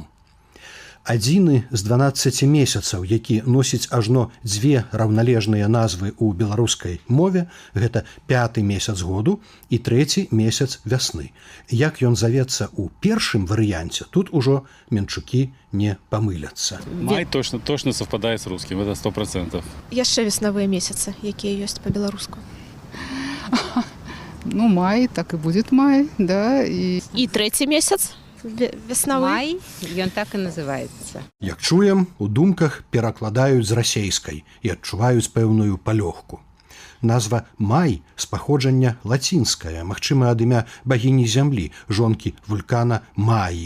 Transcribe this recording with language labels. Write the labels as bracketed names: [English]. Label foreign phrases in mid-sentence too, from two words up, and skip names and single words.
[Belarusian] Адзіны з 12 месяцаў, які носіць ажно дзве раўналежныя назвы ў беларускай мове, гэта 5-ы месяц году і 3-й месяц вясны. Як ён завецца ў першым варыянце, тут ужо менчукі не памыляцца. [Russian] Май точно совпадает с русским, это 100%. [Belarusian] Яшчэ веснавыя месяцы, якія ёсць па-беларуску. [Russian] Ну, май, так и будет май, да. [Belarusian] І 3-й месяц веснавы. Май, ён так і называецца. Як чуем, у думках перакладаюць з расейскай і адчуваюць пэўную палёгку. Назва май з паходжання лацінская, магчыма, ад імя багіні зямлі, жонкі вулкана Маі.